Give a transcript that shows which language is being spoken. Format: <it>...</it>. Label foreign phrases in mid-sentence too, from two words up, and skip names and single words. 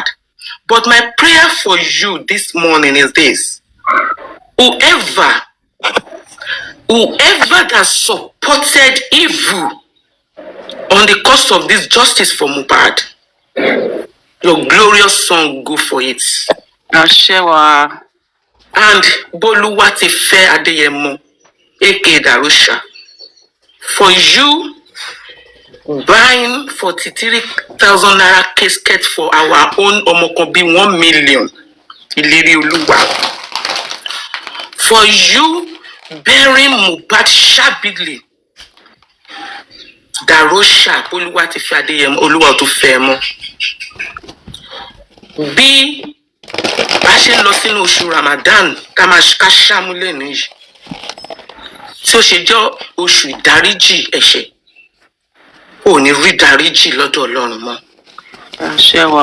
<en>But my prayer for you this morning is this: whoever that supported evil on the cost of this justice for Mohbad, your glorious son will go for it. Ashewa. And Boluwatife Adeyemo, aka Darusha, for you buying 43,000 naira casket for our own Omokobi 1 million, Ileri Oluwa, for you burying Mohbad shabbily, Darusha, Boluwatife Adeyemo, Oluwa to Femo,</en> <yo>bí bá ṣe ń lọ sínú oṣù Ramadan ká ṣàmúlẹ̀ nìyí tí ó ṣe jẹ́ oṣù ìdáríjì ẹ̀ṣẹ̀ ò ní rí dáríjì lọ́dọ̀ Ọlọ́run mọ́. Ashewa.</yo>